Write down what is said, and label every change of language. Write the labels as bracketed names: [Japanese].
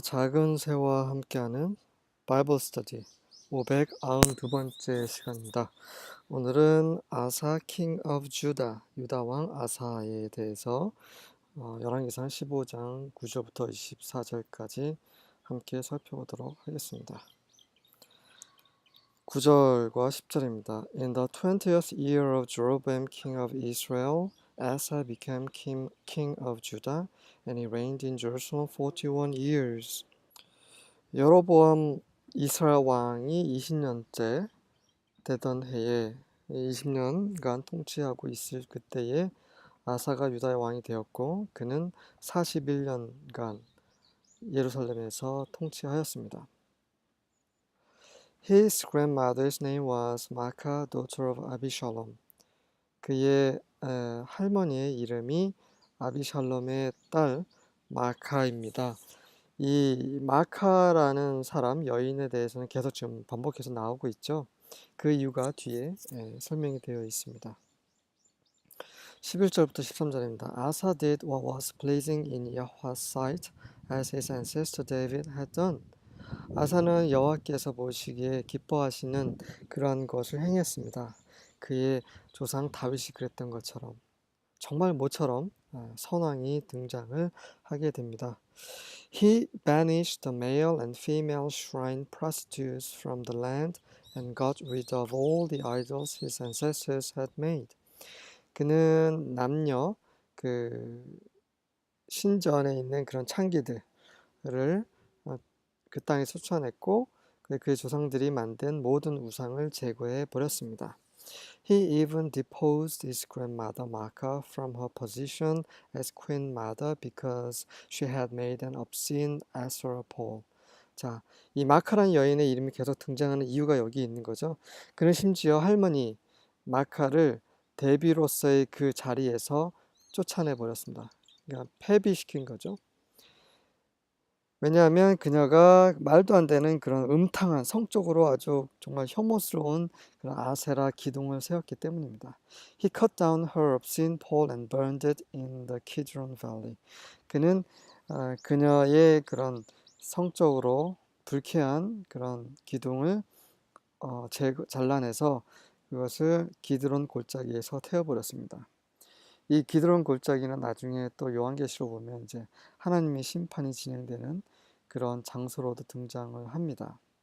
[Korean] 작은 새와 함께하는 바이블 스터디 592번째 시간입니다. 오늘은 아사 킹 오브 주다, 유다 왕 아사에 대해서 열왕기상 15장 9절부터 24절까지 함께 살펴보도록 하겠습니다. 9절과 10절입니다. [English] In the 20th year of Jeroboam king of Israel, Asa became king of Judah, and he reigned in Jerusalem 41 years. [Korean] 여로보암 이스라엘 왕이 20년째 되던 해에 20년간 통치하고 있을 그때에 아사가 유다의 왕이 되었고 그는 41년간 예루살렘에서 통치하였습니다. [English] His grandmother's name was Maacah, daughter of Abishalom. [Korean] 그의 할머니의 이름이 아비샬롬의 딸 마카입니다. 이 마카라는 사람, 여인에 대해서는 계속 지금 반복해서 나오고 있죠. 그 이유가 뒤에 설명이 되어 있습니다. 11절부터 13절입니다. [English] Asa did what was pleasing in Yahweh's sight, as his ancestor David had done. [Korean] 아사는 여호와께서 보시기에 기뻐하시는 그러한 것을 행했습니다. 그의 조상 다윗이 그랬던 것처럼, 정말 모처럼 선왕이 등장을 하게 됩니다. [English] He banished the male and female shrine prostitutes from the land and got rid of all the idols his ancestors had made. [Korean] 그는 남녀 그 신전에 있는 그런 창기들을 그 땅에 쫓아냈고 그의 조상들이 만든 모든 우상을 제거해 버렸습니다. [English] He even deposed his grandmother Maacah from her position as queen mother because she had made an obscene Asherah pole. [Korean] 자, 이 마카라는 여인의 이름이 계속 등장하는 이유가 여기 있는 거죠. 그는 심지어 할머니 마카를 대비로서의 그 자리에서 쫓아내 버렸습니다. 그러니까 폐비시킨 거죠. 왜냐하면 그녀가 말도 안 되는 그런 음탕한 성적으로 아주 정말 혐오스러운 그런 아세라 기둥을 세웠기 때문입니다. [English] He cut down her obscene pole and burned it in the Kidron Valley. [Korean] 그는 그녀의 그런 성적으로 불쾌한 그런 기둥을 잘라내서 그것을 기드론 골짜기에서 태워버렸습니다. 이 기드론 골짜기는 나중에 또 요한계시로 보면 이제 하나님의 심판이 진행되는 그런 장소로도 등장을 합니다.